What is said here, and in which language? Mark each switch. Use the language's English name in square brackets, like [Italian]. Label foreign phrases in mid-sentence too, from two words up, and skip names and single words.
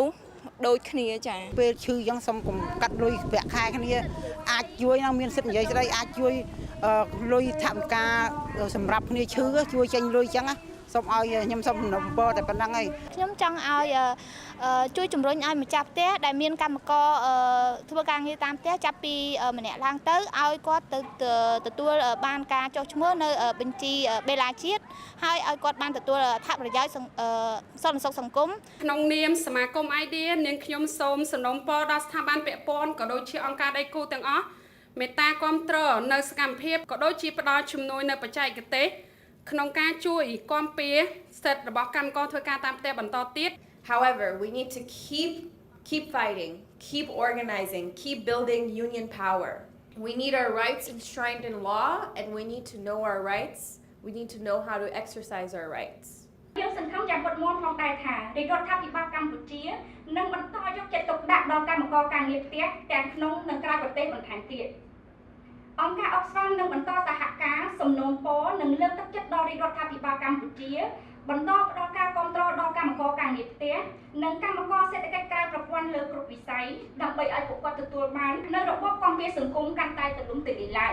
[Khmer] ស្សដូចគ្នាចាពេលឈឺយ៉ាងសុំកុំកាត់លុយប្រាក់ខែគ្នាអាចជួយនឹងមានសិទ្ធិនិយាយស្ដីអាចជួយលុយថវិកាសម្រាប់គ្នាឈឺជួយចេញលុយចឹងណាសូមឲ្យខ្ញុំសូមសំណូមពរតែប៉ុណ្្នឹងឯងខ្ញុំចង់ឲ្យជួយជំរុញឲ្យម្ចាស់ផ្ទះដែលមានកម្មករធ្វើការងារតាមផ្ទះចាប់ពីម្នាក់ឡើងទៅឲ្យគាត់ទៅទទួលបានការចុះឈ្មោះនៅបញ្ជីបេឡាជាតិហើយឲ្យគាត់បានទទួលអត្ថប្រយោជន៍សន្តិសុខសង្គម ក្នុងនាមសមាគម idea នាងខ្ញុំសូមសំណូមពរដល់ស្ថាប័នពាក់ព័ន្ធក៏ដូចជាអង្គការដៃគូទាំងអស់មេត្តាគាំទ្រនៅសកម្មភាពក៏ដូចជាផ្ដល់ជំនួយនៅបច្ចេកទេសក្នុងការជួយគាំពៀសិទ្ធិរបស់កម្មករធ្វើការតាមផ្ទះបន្តទៀត [English] However, we need to keep fighting, keep organizing, keep building union power. We need our rights enshrined in law, and we need to know our rights. We need to know how to exercise our rights. [Khmer] យើងសង្ឃឹមយ៉ាងមុតមមផងដែរថារាជរដ្ឋាភិបាលកម្ពុជានឹងបន្តយកចិត្តទុកដាក់ដល់កម្មករការងារផ្ទះទាំងក្នុងនិងក្រៅប្រទេសបន្ថែមទៀតអង្គការ Oxfam នឹងបន្តសហការសំណូមពរនិងលើកទឹកចិត្តដល់រាជរដ្ឋាភិបាលកម្ពុជាបន្តផ្ដល់ការគាំទ្រដល់កម្មករការងារផ្ទះនិងកម្មករសេដ្ឋកិច្ចក្រៅប្រព័ន្ធលើគ្រប់វិស័យដើម្បីឲ្យពួកគាត់ទទួលបាននូវរបបគាំពារសង្គមកាន់តែទូលំទូលាយឡើង